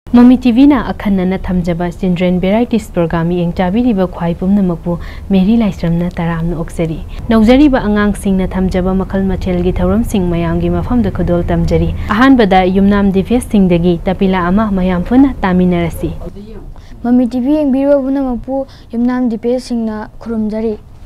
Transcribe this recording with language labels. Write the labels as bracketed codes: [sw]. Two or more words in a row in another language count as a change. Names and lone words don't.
[mni] Mami TV na akhanna thamjaba [en] children varieties program [mni] yeng chabiriba khwai pumnamapu Mary Laisramna taramna oksari naujariba angang singna thamjaba makhal machelgi thauram sing mayamgi mafamda khudol tamjari ahanbada yumnam divya singdagi tapila ama mayam phuna taminarasi Mami TV yeng biro bunamapu yumnam divya singna khurumjari